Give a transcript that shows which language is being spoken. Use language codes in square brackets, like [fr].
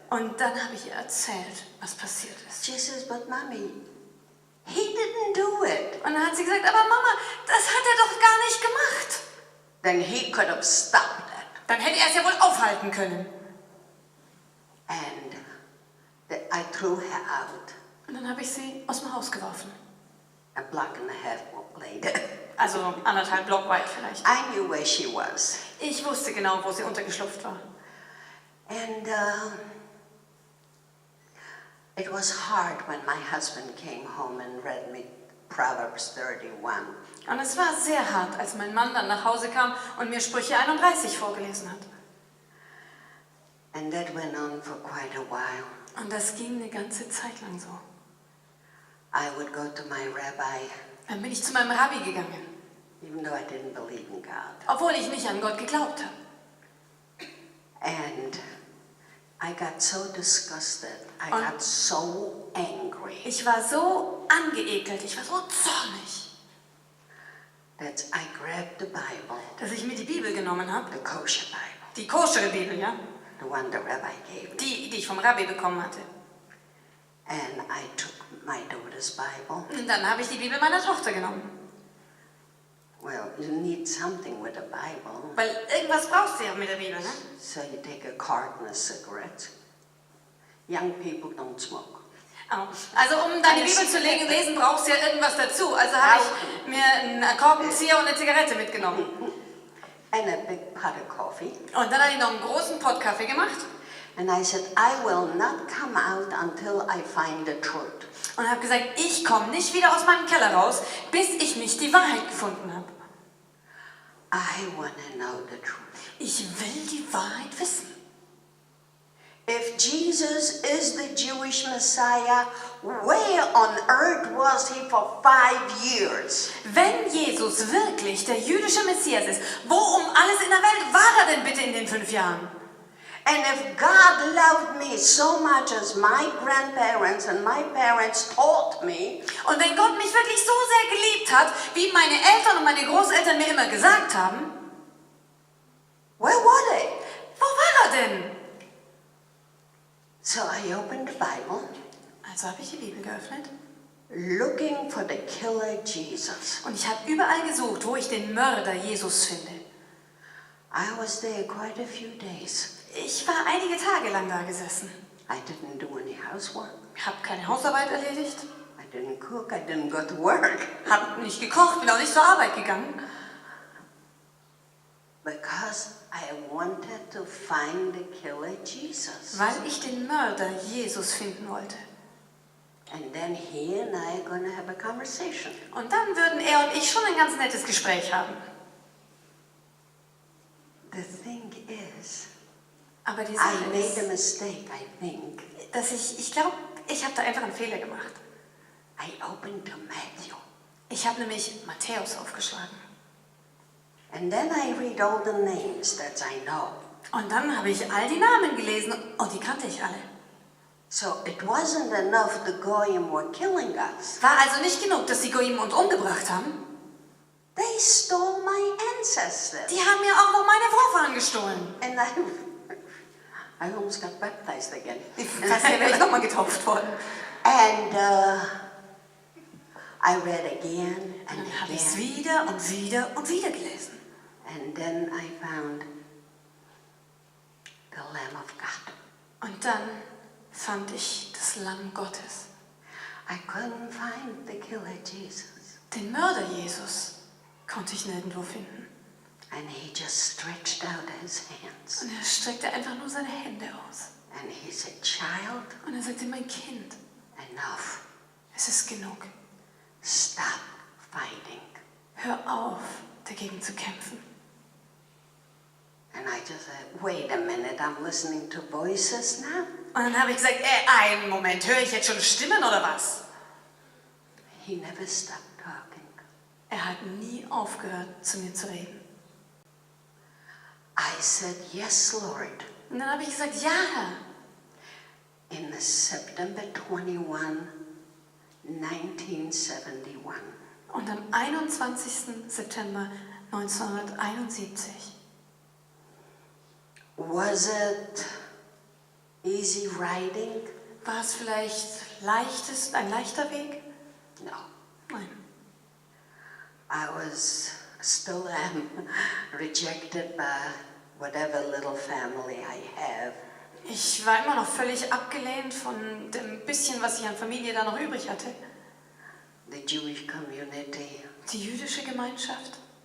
[de] Und dann habe ich ihr erzählt, was passiert ist. [en] She says, but mommy, he didn't do it. [de] Und dann hat sie gesagt, aber Mama, das hat er doch gar nicht gemacht. [en] Then he could have stopped it. [de] Dann hätte er es ja wohl aufhalten können. [en] And I threw her out [de] Und dann habe ich sie aus dem Haus geworfen. [en] a block and a half later. [de] Also 1,5 Block weit vielleicht. [en] I knew where she was. [de] Ich wusste genau, wo sie untergeschlupft war. [en] And it was hard when my husband came home and read me Proverbs 31. [de] Und es war sehr hart, als mein Mann dann nach Hause kam und mir Sprüche 31 vorgelesen hat. [en] And that went on for quite a while. [de] Und das ging eine ganze Zeit lang so. [en] I would go to my rabbi, [de] Dann bin ich zu meinem Rabbi gegangen, [en] even though I didn't believe in God. [de] obwohl ich nicht an Gott geglaubt habe. [en] And I got so disgusted. I [de] Und- [en] got so angry [de] Ich war so angeekelt, ich war so zornig, [en] that I grabbed the Bible, [de] dass ich mir die Bibel genommen habe, [en] the kosher Bible, [de] die koschere Bibel, ja, [en] the one the rabbi gave me, [de] die ich vom Rabbi bekommen hatte. [en] and I took my daughter's Bible. [de] Und dann habe ich die Bibel meiner Tochter genommen, [en] Well, you need something with a Bible, [de] weil irgendwas brauchst du ja mit der Bibel, ne? [en] so you take a carton of cigarettes. Young people don't smoke. Oh. [de] Also um deine Bibel zu lesen, brauchst du ja irgendwas dazu. Also habe ich mir einen Korkenzieher und eine Zigarette mitgenommen. [en] And a big pot of coffee. [de] Und dann habe ich noch einen großen Pott Kaffee gemacht [en] And I said, I will not come out until I find the truth. [de] und habe gesagt, ich komme nicht wieder aus meinem Keller raus, bis ich nicht die Wahrheit gefunden habe. [en] I want to know the truth. [de] Ich will die Wahrheit wissen. [en] If Jesus is the Jewish Messiah, where on earth was he for 5 years? [de] Wenn Jesus wirklich der jüdische Messias ist, wo um alles in der Welt war er denn bitte in den 5 Jahren? [en] And if God loved me so much as my grandparents and my parents taught me, [de] Und wenn Gott mich wirklich so sehr geliebt hat, wie meine Eltern und meine Großeltern mir immer gesagt haben, [en] where were they? [de] wo war er denn? [en] So I opened the Bible, [de] Also habe ich die Bibel geöffnet [en] looking for the killer Jesus. [de] und ich habe überall gesucht, wo ich den Mörder Jesus finde. [en] I was there quite a few days. [de] Ich war einige Tage lang da gesessen. [en] I didn't do any housework. [de] Habe keine Hausarbeit erledigt, [en] I didn't cook. I didn't go to work. [de] habe nicht gekocht, bin auch nicht zur Arbeit gegangen, [en] Because I wanted to find the killer Jesus. [de] weil ich den Mörder Jesus finden wollte. [en] And then he and I are going to have a conversation. [de] Und dann würden er und ich schon ein ganz nettes Gespräch haben. [en] The thing is, [de] Aber die [en] I [de] Sache [en] made a [de] ist, [en] mistake, I think. [de] dass ich glaube, ich habe da einfach einen Fehler gemacht. [en] I opened to Matthew. [de] Ich habe nämlich Matthäus aufgeschlagen. [en] And then I read all the names that I know. [de] Und dann habe ich all die Namen gelesen und die kannte ich alle. [en] So it wasn't enough the Goyim were killing us. [de] War also nicht genug, dass die Goyim uns umgebracht haben. [en] They stole my ancestors. [de] Die haben mir auch noch meine Vorfahren gestohlen. [en] And I almost got baptized again. [de] Fast wäre ich nochmal getauft worden. [en] And I read again [de] Und [en] and [de] dann habe ich es [en] again. [de] wieder und wieder und wieder gelesen. [en] And then I found the Lamb of God. [de] Und dann fand ich das Lamm Gottes. [en] I couldn't find the killer Jesus. [de] Den Mörder Jesus konnte ich nirgendwo finden. [en] And he just stretched out his hands. [de] Und er streckte einfach nur seine Hände aus. [en] And he said, child, [de] Und er sagte, mein Kind, [en] enough. [de] es ist genug. [en] Stop fighting. [de] Hör auf, dagegen zu kämpfen. [en] And I just said, wait a minute, I'm listening to voices now? [de] Und dann habe ich gesagt, einen Moment, höre ich jetzt schon Stimmen oder was? [en] He never stopped talking. [de] Er hat nie aufgehört, zu mir zu reden. [en] I said, yes, Lord. [de] Und dann habe ich gesagt, ja, Herr. [en] In September 21, 1971. [de] Und am 21. September 1971. [en] Was it easy riding? [de] War es vielleicht ein leichter Weg? [en] No. [de] Nein. [en] I was, still am, rejected by whatever little family I have. [de] Ich war immer noch völlig abgelehnt von dem bisschen, was ich an Familie da noch übrig hatte. [en] The Jewish community, [de] Die jüdische Gemeinschaft.